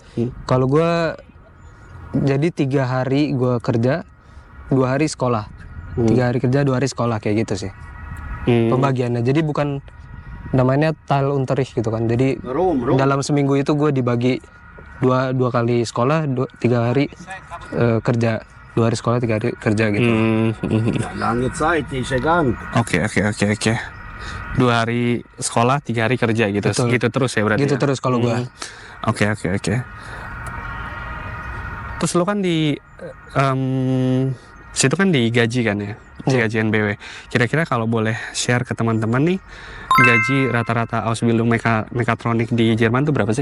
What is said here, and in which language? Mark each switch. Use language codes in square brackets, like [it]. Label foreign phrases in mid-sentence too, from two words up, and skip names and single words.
[id] Kalau gue jadi 3 hari gue kerja, 2 hari sekolah. 3 hari kerja, 2 hari sekolah, kayak gitu sih pembagiannya. Jadi bukan namanya Teilunterricht gitu kan. Jadi dalam seminggu itu gue dibagi dua kali sekolah, 3 hari kerja, 2 hari sekolah, 3 hari kerja gitu. [de] Lange Zeit ist egal. [id] Oke. 2 hari sekolah, 3 hari kerja gitu. Betul. Gitu terus ya berarti. Gitu ya? terus kalau gue. Oke. Terus lo kan di situ kan digaji kan ya, gaji NBW. Kira-kira kalau boleh share ke teman-teman nih, gaji rata-rata [de] Ausbildung Mechatronik [id] di Jerman tuh berapa sih?